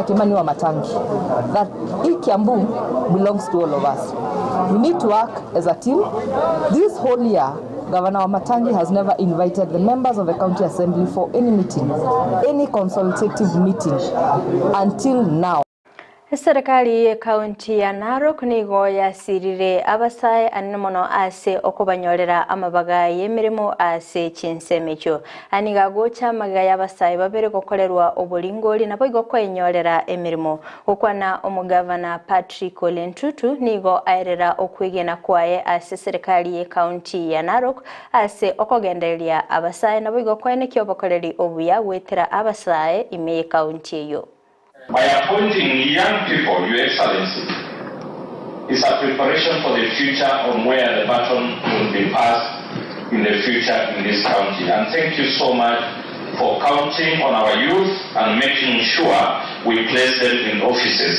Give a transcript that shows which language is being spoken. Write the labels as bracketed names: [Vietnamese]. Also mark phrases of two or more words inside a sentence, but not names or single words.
[English] Kimani Wamatangi that Kiambu belongs to all of us. We need to work as a team. This whole year, Governor Wamatangi has never invited the members of the County Assembly for any meeting, any consultative meeting until now. [Gusii] Serikali ya kaunti ya Narok nigo yasirire abasai animono ase okubanyorera amabaga yemirimo ase Chinsa mecho aniga gocha maga y'abasai babere gokorerwa obulingoli nabo igokwenyorera emirimo okwana omugavana Patrick Olentutu nigo airera okwigena kwaye ase serikali ya kaunti ya Narok ase okogenderia abasai nabo igokwene kyobokoreri obuya wetera abasai ime kaunti yo. [English] By appointing young people, Your Excellency, is a preparation for the future on where the baton will be passed in the future in this county. And thank you so much for counting on our youth and making sure we place them in offices.